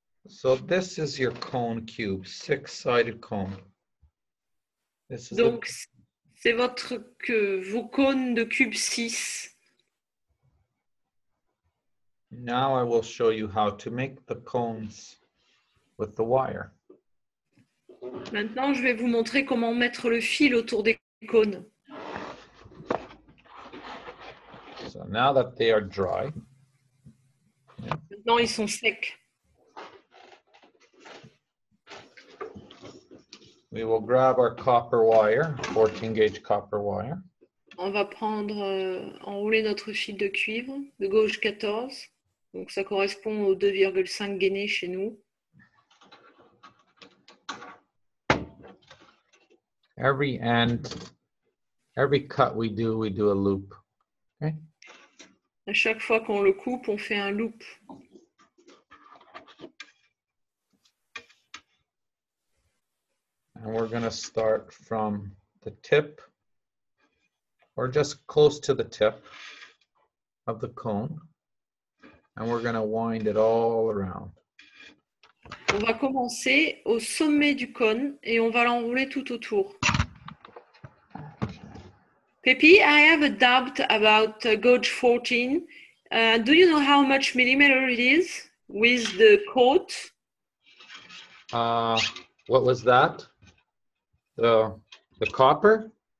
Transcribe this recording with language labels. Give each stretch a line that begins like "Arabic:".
English: So this is your cone cube, 6-sided cone. This is
French: Donc, c'est vos cônes de cube 6.
English: Now I will show you how to make the cones with the wire.
French: Maintenant, je vais vous montrer comment mettre le fil autour des cônes.
English: So now that they are dry,
French: Maintenant, ils sont secs.
English: we will grab our copper wire, 14 gauge copper wire.
French: On va enrouler notre fil de cuivre de gauge 14. Donc, ça correspond aux 2,5 gainés chez nous.
English: Every end, every cut we do a loop. Okay.
French: À chaque fois qu'on le coupe, on fait un loop.
English: And we're going to start from the tip, or just close to the tip of the cone. And we're going to wind it all around.
French: On va commencer au sommet du cône et on va l'enrouler tout autour.
English: Pepi, I have a doubt about gauge 14. Do you know how much millimeter it is with the coat? What was that? The copper?